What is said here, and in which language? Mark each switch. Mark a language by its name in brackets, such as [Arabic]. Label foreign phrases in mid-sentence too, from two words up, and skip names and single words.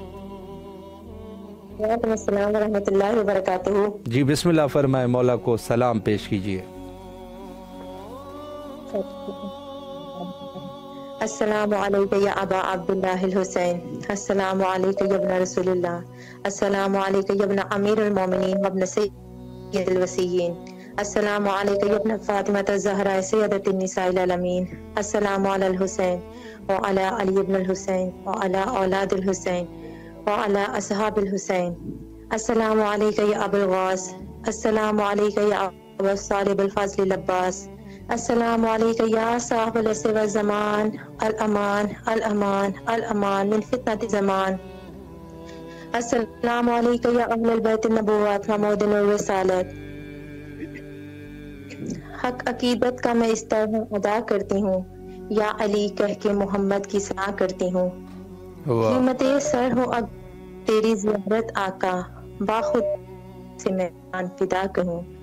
[Arabic] وعليكم السلام ورحمة الله وبركاته. [Urdu] جی بسم اللہ فرمائے، مولا کو سلام پیش کیجیے. [Arabic] السلام عليك يا أبا عبد الله الحسين. السلام عليك يا ابن رسول الله. السلام عليك يا ابن أمير المؤمنين وابن سيد الوصيين. السلام عليك يا ابن فاطمة الزهراء سيدة نساء العالمين. السلام على الحسين وعلى علي بن الحسين وعلى أولاد الحسين وعلى أصحاب الحسين. السلام عليك يا أبا الغوث. السلام عليك يا أبا صالب الفاضل العباس. السلام عليك يا صاحب العصر والزمان. الأمان الأمان الأمان من فتنة الزمان. السلام علیکم یا اہل البیت النبوات حمود الرسالت. [Urdu] حق عقیدت کا میں اس طرح ادا کرتی ہوں، یا علی کہہ کے محمد کی ثنا کرتی ہوں. قیمت سر ہو اب تیری زیارت آقا، باخود سے میں جان فدا کہوں.